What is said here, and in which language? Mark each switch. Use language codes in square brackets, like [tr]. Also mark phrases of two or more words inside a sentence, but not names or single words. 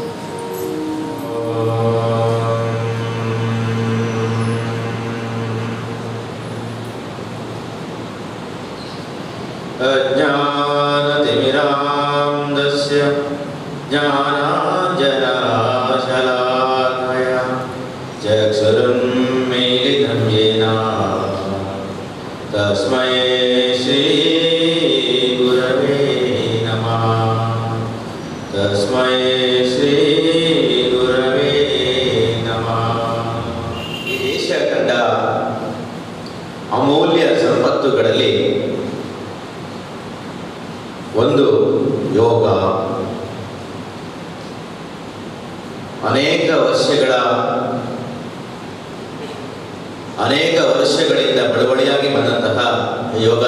[sa] अज्ञानतिमिरान्धस्य ज्ञानाञ्जनशलाकया चक्षुरुन्मीलितं येन तस्मै श्रीगुरवे नमः। तस्मै श्रीगुरवे नमः। [kn] ಈ ದೇಶ ಕಂಡ ಅಮೂಲ್ಯ ಸಂಪತ್ತುಗಳಲ್ಲಿ ಒಂದು ಯೋಗ. ಅನೇಕ ವರ್ಷಗಳಿಂದ ಬಳುವಳಿಯಾಗಿ ಬಂದಂತಹ ಯೋಗ